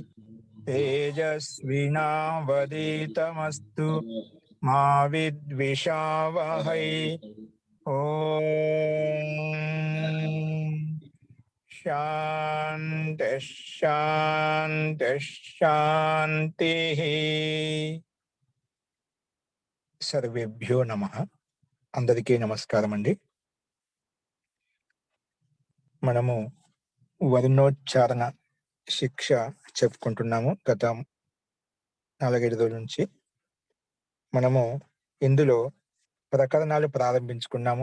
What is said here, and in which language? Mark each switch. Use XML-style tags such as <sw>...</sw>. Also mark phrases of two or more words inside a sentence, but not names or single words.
<sa>तेजस्विनावधीतमस्तु मा विद्विषावहै। ॐ शांति शांति शांतिः। सर्वेभ्यो नमः।</sa> <te>అందరికీ నమస్కారం అండి. మనము వర్ణోచ్చారణ శిక్ష చెప్పుకుంటున్నాము గత 4-5 రోజుల నుంచి. మనము ఇందులో ప్రకరణాలు ప్రారంభించుకున్నాము.</te>